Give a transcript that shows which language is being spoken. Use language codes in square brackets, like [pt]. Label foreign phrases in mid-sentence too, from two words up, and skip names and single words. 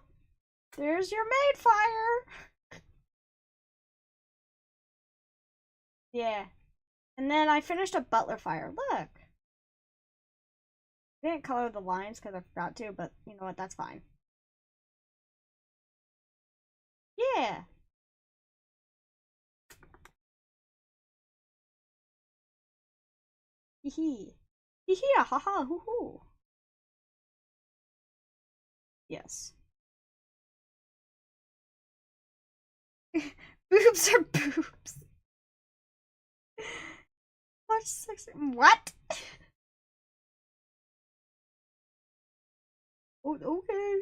[en] There's your Maidfire. Yeah. And then I finished a Butler Fire. Look. I didn't color the lines because I forgot to, but you know what? That's fine. Yeah. Hee hee. Hee hee, ha ha, hoo hoo. Yes. Boobs are boobs. Much sexy. What? Oh, okay.